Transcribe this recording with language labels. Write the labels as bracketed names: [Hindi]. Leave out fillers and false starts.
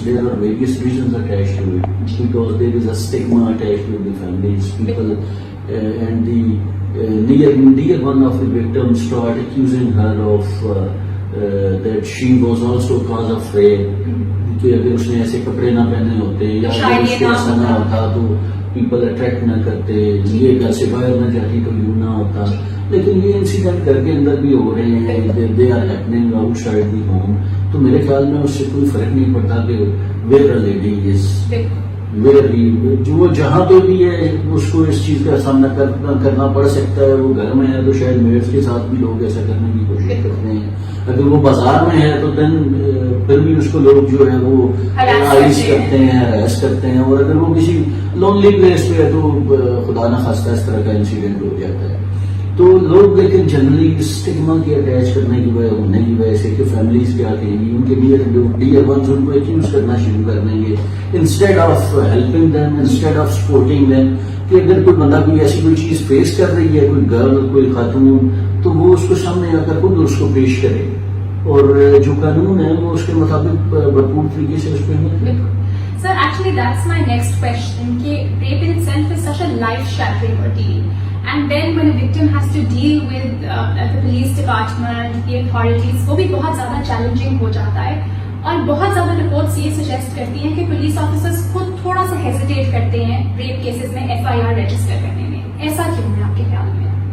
[English] There are various reasons attached to it, because there is a stigma attached with the families, people, and the near one of the victims start accusing her of that she was also cause of rape, [Urdu] کہ اگر اس نے ایسے کپڑے نہ پہنے ہوتے یا اگر اس کو ایسا نہ ہوتا [English] تو people attract نہ کرتے، یہ گھر سے باہر نہ جاتی تو یوں نہ ہوتا. [Urdu] لیکن یہ انسیڈنٹ گھر کے اندر بھی ہو رہے ہیں، [English] They are happening outside the home. [Urdu] تو میرے خیال میں اس سے کوئی فرق نہیں پڑتا کہ [English] where a lady is where he, [Urdu] جو جہاں پہ بھی ہے اس کو اس چیز کا سامنا کرنا پڑ سکتا ہے. وہ گھر میں ہے تو شاید میڈس کے ساتھ بھی لوگ ایسا کرنے کی کوشش کرتے ہیں. اگر وہ بازار میں ہے تو پھر بھی اس کو لوگ جو ہے وہ آئس کرتے ہیں، ہراس کرتے ہیں. اور اگر وہ کسی لونلی پلیس پہ ہے تو خدا نہ خواستہ اس طرح کا انسیڈنٹ ہو جاتا ہے. تو لوگ لیکن جنرلی اسٹگما کی اٹیچ کرنے کی وجہ ہونے کی وجہ سے کہ فیملیز کیا کہیں گی، ان کے ڈیئر ونز ان کو ایکیوز کرنا شروع کر دیں گے [English] Instead of helping them, instead of supporting them. [Urdu] کہ اگر کوئی بندہ کوئی ایسی کوئی چیز فیس کر رہی ہے، کوئی گرل کوئی خاتون، تو وہ اس کو سامنے آ کر خود اس کو پیش کرے، اور جو قانون ہے وہ اس کے مطابق بھرپور طریقے سے اس پہ. [English] Sir, actually that's my next question. Rape in itself is such a life-shattering ordeal. And then when a victim has to deal with the police department, the authorities, [Urdu] وہ بھی بہت زیادہ چیلنجنگ ہو جاتا ہے. اور بہت زیادہ رپورٹس یہ سجیسٹ کرتی ہیں کہ پولیس آفیسرز خود تھوڑا سا ہیزیٹیٹ کرتے ہیں ریپ کیسز میں FIR رجسٹر کرنے میں. ایسا کیوں ہے آپ کے خیال میں؟